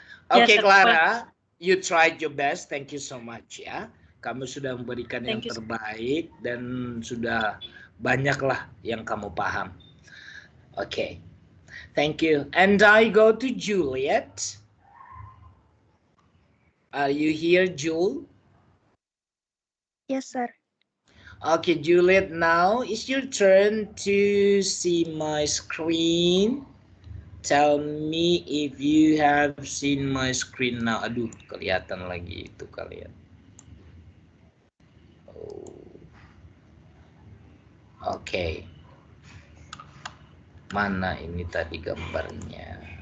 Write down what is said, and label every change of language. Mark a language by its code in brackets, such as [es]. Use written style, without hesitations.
[en] Oke, Clara, you tried your best. Thank you so much ya. [id] Kamu sudah memberikan yang terbaik dan sudah banyaklah yang kamu paham. [en] Oke. Thank you. And I go to Juliet. Are you here, Jul? Yes, sir. Okay, Juliet, now it's your turn to see my screen. Tell me if you have seen my screen now. [id] Aduh, kelihatan lagi itu kalian. Oh. Oke. Mana ini tadi gambarnya?